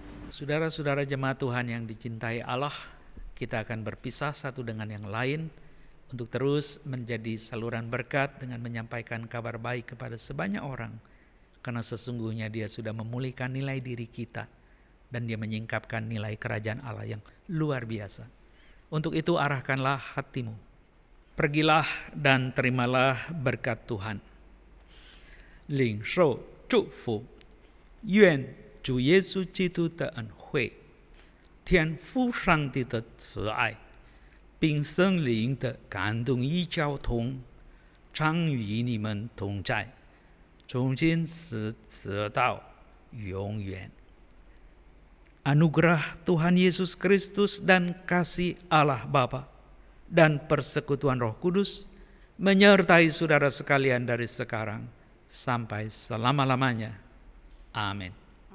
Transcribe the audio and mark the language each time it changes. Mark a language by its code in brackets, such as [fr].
[id] Saudara-saudara jemaat Tuhan yang dicintai Allah, kita akan berpisah satu dengan yang lain untuk terus menjadi saluran berkat dengan menyampaikan kabar baik kepada sebanyak orang, karena sesungguhnya Dia sudah memulihkan nilai diri kita dan Dia menyingkapkan nilai kerajaan Allah yang luar biasa. Untuk itu arahkanlah hatimu, pergilah dan terimalah berkat Tuhan. [zh] 领受祝福，愿主耶稣基督的恩惠、天父上帝的慈爱，并圣灵的感动与交通，常与你们同在，从今时直到永远。 [id] Anugerah Tuhan Yesus Kristus dan kasih Allah Bapa dan persekutuan Roh Kudus menyertai saudara sekalian dari sekarang sampai selama-lamanya. Amin.